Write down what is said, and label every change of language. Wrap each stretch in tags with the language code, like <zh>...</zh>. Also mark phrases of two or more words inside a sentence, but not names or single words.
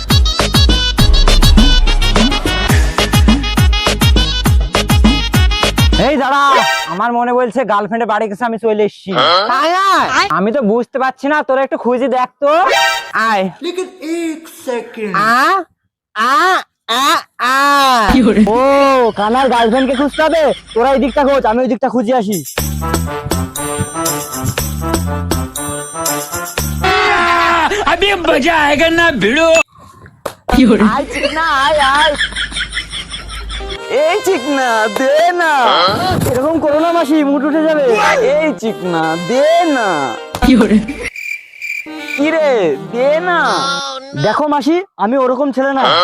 <bn>এই দাঁড়া, আমার মনে বলছে গার্লফ্রেন্ডের বাড়ি কাছে আমি চলে এসেছি। আমি তো বুঝতে পারছি না, তোরা একটু খুঁজে দেখ তো। আয়। ও কানার গার্লফ্রেন্ড কে খুঁজতে হবে। তোরা এই দিকটা খোঁজ, আমি ওই দিকটা খুঁজে আসি।</bn> <hi>अभी मजा आएगा ना भिड़ो।</hi> <bn>আয় চিকনা, আয় আয়। এই চিকনা দে না। এরকম করো না মাসি, মুড উঠে যাবে। এই চিকনা দে না। কি রে দে না। দেখো মাসি, আমি ওরকম ছেলে না।</bn>